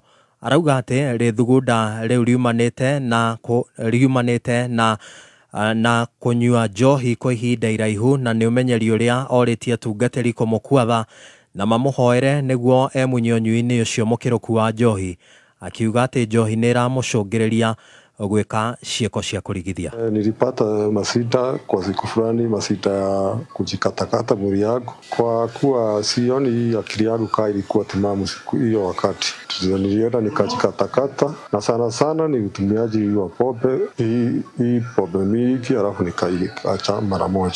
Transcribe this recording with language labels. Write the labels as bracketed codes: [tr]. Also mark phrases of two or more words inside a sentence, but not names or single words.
[ki] Arauga atĩ rĩthugunda rĩu riumanĩte na kũnyua njohi kwa ihinda iraihu na nĩ ũmenyeri ũrĩa orĩtie atungatĩri kũmũkuatha na mamũhoere nĩguo emunye ũnyui-inĩ ũcio mũkĩrũku wa njohi. Akiuga atĩ njohi nĩ ĩramũcũngĩrĩria gweka cieko cia kurigithia. [sw] Nilipata masita kwa siku fulani, masita ya kujikatakata mwili yangu kwa kuwa sioni akili yangu kaa ilikuwa timamu siku hiyo wakati. Nilienda nikajikatakata na sana ni utumiaji wa pombe, hii pombe mingi alafu nikaiacha mara moja.